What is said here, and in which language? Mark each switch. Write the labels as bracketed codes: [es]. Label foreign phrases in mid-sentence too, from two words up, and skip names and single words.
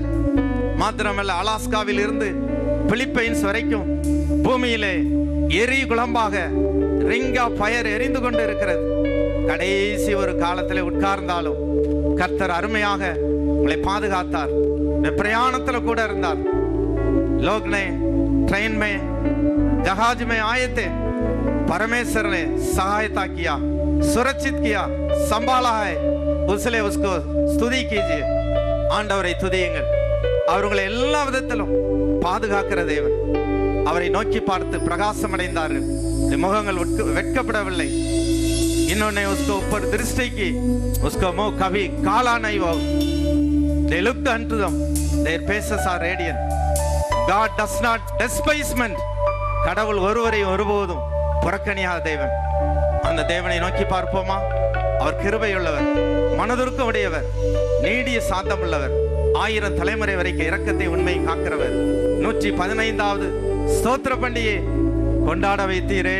[ta] மாத்திரமல்ல, அலாஸ்காவில் இருந்து பிலிப்பைன்ஸ் வரைக்கும் பூமியிலே எரி குழம்பாக [en] ring of fire [ta] எரிந்து கொண்டு இருக்கிறது. கடைசி ஒரு காலத்திலே உட்கார்ந்தாலும் கர்த்தர் அருமையாக உங்களை பாதுகாத்தார். பிரயாணத்தில் கூட இருந்தார். [hi] लोग ने ट्रेन में जहाज में आए थे, परमेश्वर ने सहायता किया, सुरक्षित किया, संभाला है, उसलिए उसको स्तुति कीजिए. [ta] ஆண்டவரை துதியுங்கள். அவர் உங்களை எல்லா விதத்திலும் பாதுகாக்கிற தேவன். அவரை நோக்கி பார்த்து பிரகாசம் அடைந்தார்கள், முகங்கள் வெட்கப்படவில்லை. [hi] इन्होंने उसको ऊपर दृष्टि की, उसका मुंह कभी काला नहीं हुआ. [en] They looked unto them, their faces are radiant. God does not despisement. [ta] கடவுள் ஒருவரை ஒருபோதும் புறக்கணியாத தேவன். அந்த தேவனை நோக்கி பார்ப்போமா? அவர் கிருபையுள்ளவர், மனதுருக்கம் உடையவர், நீடிய சாந்தம் உள்ளவர், 1000 தலைமுறை வரைக்கும் இரக்கத்தை உண்மையை காக்கிறவர். 115வது ஸ்தோத்திர பண்டிகை கொண்டாட வைத்தீரே.